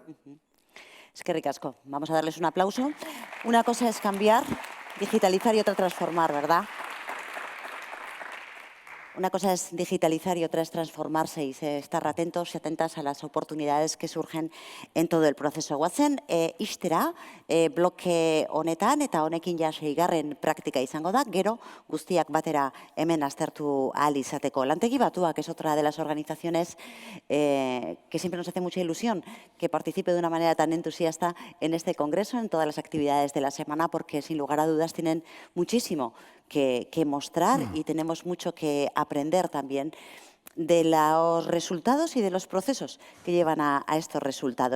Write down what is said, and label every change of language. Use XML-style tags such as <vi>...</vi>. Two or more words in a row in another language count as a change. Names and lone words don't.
<es>Es que ricasco. Vamos a darles un aplauso. Una cosa es cambiar, digitalizar y otra transformar, ¿verdad? Una cosa es digitalizar y otra es transformarse y estar atentos y atentas a las oportunidades que surgen en todo el proceso.</es> <eu>Guazen, ixtera, bloke honetan eta honekin ja 6. praktika izango da, gero guztiak batera hemen aztertu ahal izateko.</eu> <es>Lantegi Batuak es otra de las organizaciones que siempre nos hace mucha ilusión que participe de una manera tan entusiasta en este congreso, en todas las actividades de la semana, porque sin lugar a dudas tienen muchísimo que mostrar y tenemos mucho que aprender también de los resultados y de los procesos que llevan a estos resultados.</es>